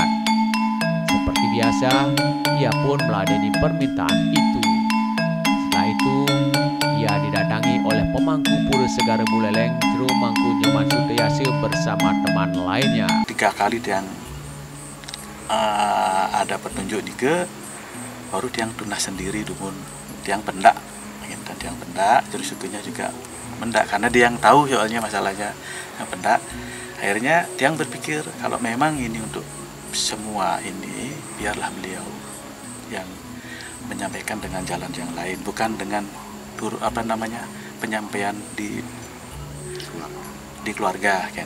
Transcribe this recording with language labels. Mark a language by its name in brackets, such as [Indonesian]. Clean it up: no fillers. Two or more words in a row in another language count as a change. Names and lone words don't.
[Indonesian] Seperti biasa, ia pun meladeni permintaan itu. Setelah itu, ia didatangi oleh pemangku Pura Segara Buleleng, Jero Mangku Nyoman Suteyase bersama teman lainnya. 3 kali yang ada petunjuk nika, baru [Balinese] tiang tunas sendiri dumun tiang pendak, [Indonesian] dan tiang pendak, juru sukenya juga pendak karena dia yang tahu soalnya masalahnya yang pendak. Akhirnya tiang berpikir kalau memang ini untuk semua ini biarlah beliau yang menyampaikan dengan jalan yang lain, bukan dengan penyampaian di keluarga kan.